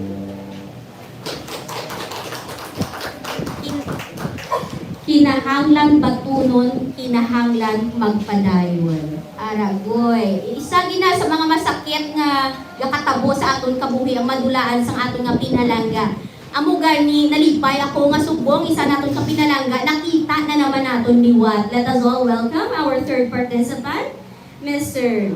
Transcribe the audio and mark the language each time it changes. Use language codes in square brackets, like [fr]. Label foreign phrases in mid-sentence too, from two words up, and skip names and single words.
[hil] Kinahanglan batunon, kinahanglan magpadayon. Aragoy. Isa gina sa mga masakit nga gakatabo sa aton kabuhi ang madulaan sa aton nga pinalangga. Amo gani nalipay ako nga subong isa naton ka pinalangga, nakita na naman naton liwat. [en] Let us all welcome our third participant, Mr.